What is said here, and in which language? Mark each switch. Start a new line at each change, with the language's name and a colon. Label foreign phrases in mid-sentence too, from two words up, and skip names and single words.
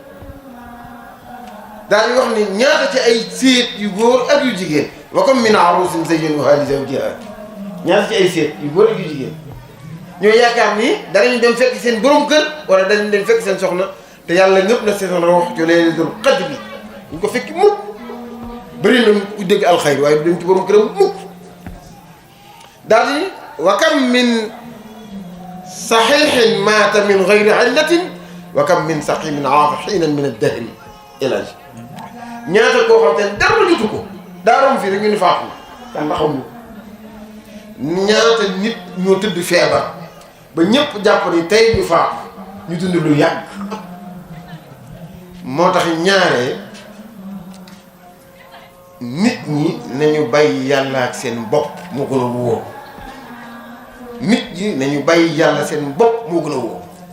Wolof: daal di wax ni ñaata ci ay séet yu góor ak yu jigéen
Arabic: وكم من عروس زينوها لزوجها
Wolof: ñaata ci ay séet yu góor ak yu jigéen ñoo yaakaar ni danañ dem fekk seen borom kër wala danañ dem fekk seen soxna te yàlla ñëpp na seen ruux ci
Arabic: ليلة القدر
Wolof: ñu ko fekki mukk bëri na ku dégg alxayr waaye du dem ci borom këram mukk daal di
Arabic: وكم من صحيح مات من غير علة وكم من سقيم عاش حينا من الدهر
Wolof: ilaj ñaata koo xam te ne dara jotu ko daaroom fii rek ñu ni faatu kan ba xam ñaata nit ñoo tëdd feebar ba ñëpp jàpp ni tey ñu faatu ñu dund lu yàgg moo tax ñaare nit ñi nañu bàyyi yàlla ak seen bopp moo gën a wóor nit ñi nañu bàyyi yàlla seen bopp moo gën a wóor